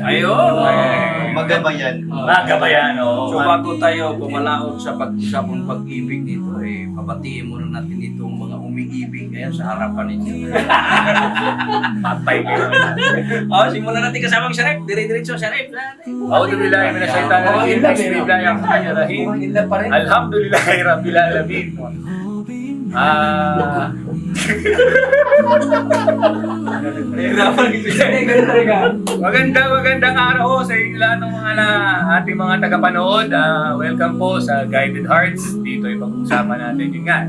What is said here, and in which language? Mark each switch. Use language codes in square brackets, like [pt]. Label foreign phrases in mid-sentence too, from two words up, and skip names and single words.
[tl] Ayun! Magabayan. Magabayan, oo. So bago tayo pumalaot sa pag-usapang pag-ibig nito, pabatiin muna natin itong mga umiibig ngayon sa harapan ninyo. Patay kayo. Simulan natin kasama ang Sharif. Dire-diretso, Sharif. [ar] أعوذ بالله من الشيطان الرجيم. بسم الله الرحمن الرحيم. [tl] Inlove pa rin. [ar] الحمد لله رب العالمين. [tl] Magandang araw sa inyo lahat ng mga ating mga tagapanood. Welcome po sa Guided Hearts. Dito ay pag-uusapan natin yun nga.